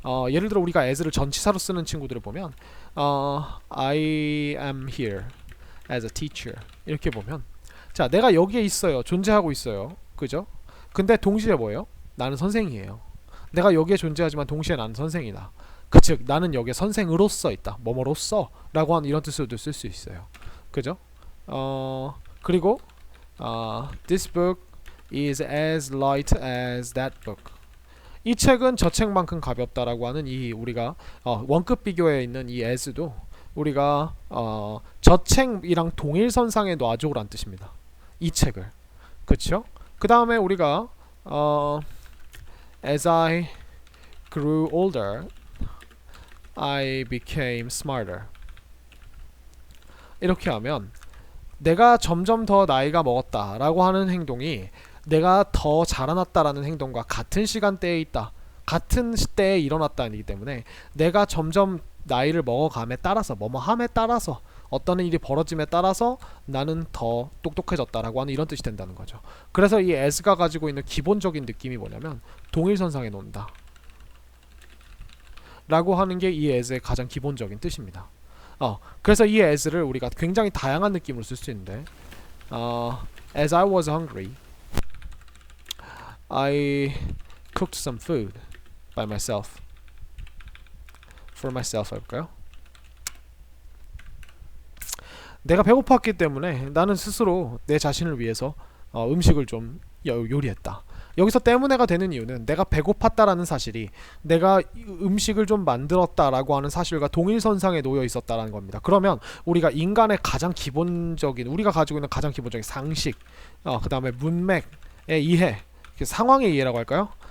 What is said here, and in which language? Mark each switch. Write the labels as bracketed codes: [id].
[ko] 예를 들어 우리가 as를 전치사로 쓰는 친구들을 보면 [en] I am here as a teacher [ko] 이렇게 보면 자 내가 여기에 있어요. 존재하고 있어요. 그죠? 근데 동시에 뭐예요? 나는 선생이에요. 내가 여기에 존재하지만 동시에 나는 선생이다. 즉 나는 여기에 선생으로서 있다. 뭐뭐로서 라고 하는 이런 뜻으로도 쓸 수 있어요. 그죠? [en] 그리고 This book is as light as that book. [ko] 이 책은 저 책만큼 가볍다라고 하는 이 우리가 원급 비교에 있는 이 as도 우리가 저 책이랑 동일선상에 놔줘란 뜻입니다. 이 책을. 그쵸? 그 다음에 우리가 [en] As I grew older, I became smarter. [ko] 이렇게 하면 내가 점점 더 나이가 먹었다라고 하는 행동이 내가 더 자라났다라는 행동과 같은 시간대에 있다. 같은 때에 일어났다는 얘기 때문에 내가 점점 나이를 먹어감에 따라서 뭐뭐함에 따라서 어떤 일이 벌어짐에 따라서 나는 더 똑똑해졌다라고 하는 이런 뜻이 된다는 거죠. 그래서 이 as가 가지고 있는 기본적인 느낌이 뭐냐면 동일선상에 놓는다 라고 하는 게 이 as의 가장 기본적인 뜻입니다. 그래서 이 as를 우리가 굉장히 다양한 느낌으로 쓸 수 있는데 [en] As I was hungry, I cooked some food by myself. For myself [ko] 해볼까요? 내가 배고팠기 때문에 나는 스스로 내 자신을 위해서 음식을 좀 요리했다. 여기서 때문에가 되는 이유는 내가 배고팠다라는 사실이 내가 음식을 좀 만들었다라고 하는 사실과 동일선상에 놓여 있었다라는 겁니다. 그러면 우리가 인간의 가장 기본적인 우리가 가지고 있는 가장 기본적인 상식 그 다음에 문맥의 이해 상황의 이해라고 할까요?